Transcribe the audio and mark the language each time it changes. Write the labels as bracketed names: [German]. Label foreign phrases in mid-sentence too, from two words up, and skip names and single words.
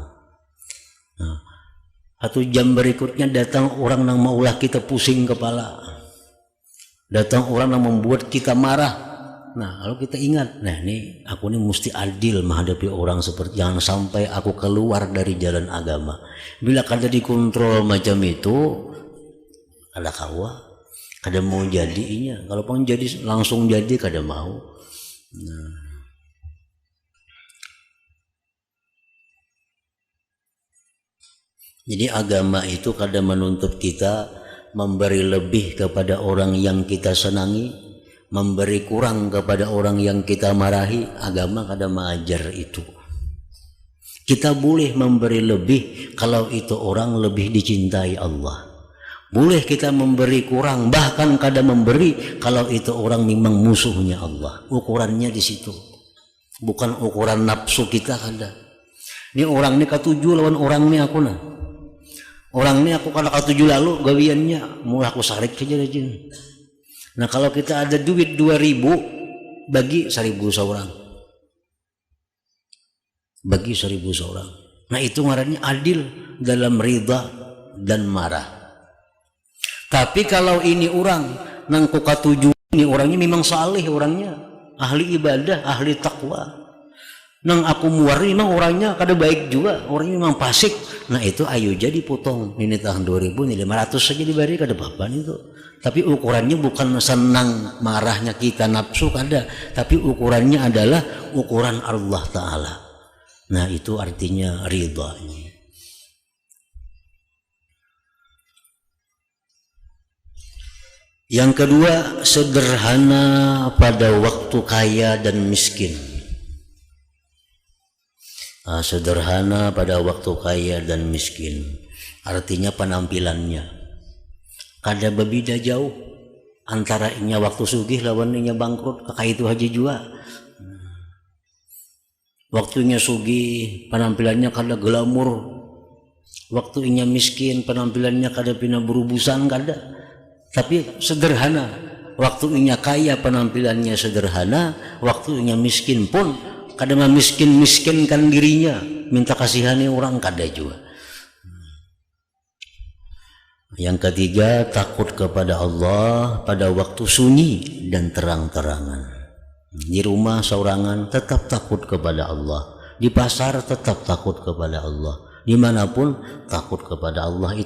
[Indonesian] Nah, 1 jam berikutnya datang orang yang maulah kita pusing kepala. Datang orang yang membuat kita marah. Nah, kalau kita ingat, nah ini aku ini mesti adil menghadapi orang seperti, jangan sampai aku keluar dari jalan agama. [Banjar] Bila kada dikontrol macam itu, kada kawa, kada mau jadinya. Kalau pun jadi langsung jadi kada mau. Nah. [Indonesian] Jadi agama itu kada menuntut kita memberi lebih kepada orang yang kita senangi, memberi kurang kepada orang yang kita marahi. Agama kada mengajar itu. Kita boleh memberi lebih kalau itu orang lebih dicintai Allah. Boleh kita memberi kurang, bahkan kada memberi kalau itu orang memang musuhnya Allah. Ukurannya di situ, bukan ukuran nafsu kita kada. [Banjar] Ini orang ini katuju lawan orang ini aku nah. Orang ini aku kada katuju lalu gawiannya, mulai aku sarik saja rajin. [Indonesian] Nah, kalau kita ada duit 2.000 bagi 1.000 seorang. Bagi 1.000 seorang. Nah, itu ngarannya adil dalam ridha dan marah. Tapi kalau ini orang [Banjar] nang ku katuju, [Indonesian] ini orangnya memang saleh, orangnya ahli ibadah, ahli takwa. [Banjar] Nang aku muari memang orangnya kada baik juga, orangnya memang fasik. [Indonesian] Nah, itu ayo jadi potong. Ini tahun 2000 ini 500 saja diberi kada apa-apa itu. Tapi ukurannya bukan senang marahnya kita nafsu kada, tapi ukurannya adalah ukuran Allah Ta'ala. Nah, itu artinya ridha. Yang kedua, sederhana pada waktu kaya dan miskin. Sederhana pada waktu kaya dan miskin, artinya penampilannya kada berbeda jauh antara [Banjar] inya waktu sugih lawan inya bangkrut. [Indonesian] Kakak itu aja juga. [Banjar] Waktunya sugih penampilannya kada glamur, waktu inya miskin penampilannya kada pina berubusan kada, tapi sederhana. Waktu inya kaya penampilannya sederhana, waktu inya miskin pun kada miskinkan dirinya, minta kasihani orang kada juga. [Indonesian] Yang ketiga, takut kepada Allah pada waktu sunyi dan terang-terangan. Di rumah seorangan tetap takut kepada Allah, di pasar tetap takut kepada Allah, dimanapun takut kepada Allah.